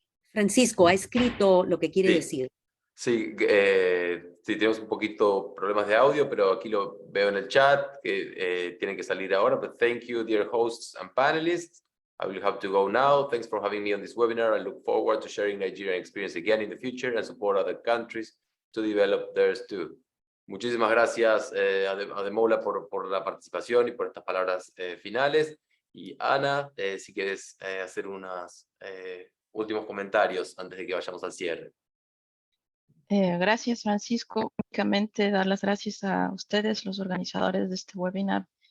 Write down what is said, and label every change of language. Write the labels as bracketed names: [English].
[Spanish] Francisco ha escrito lo que quiere decir. Sí, sí, tenemos un poquito problemas de audio, pero aquí lo veo en el chat, que tienen que salir ahora. [English] But thank you, dear hosts and panelists. I will have to go now. Thanks for having me on this webinar. I look forward to sharing Nigerian experience again in the future and support other countries to develop theirs too. [Spanish] Muchísimas gracias, Ademola, por la participación y por estas palabras finales. Y Ana, si quieres hacer unos últimos comentarios antes de que vayamos al cierre. Gracias, Francisco. Únicamente dar las gracias a ustedes, los organizadores de este webinar.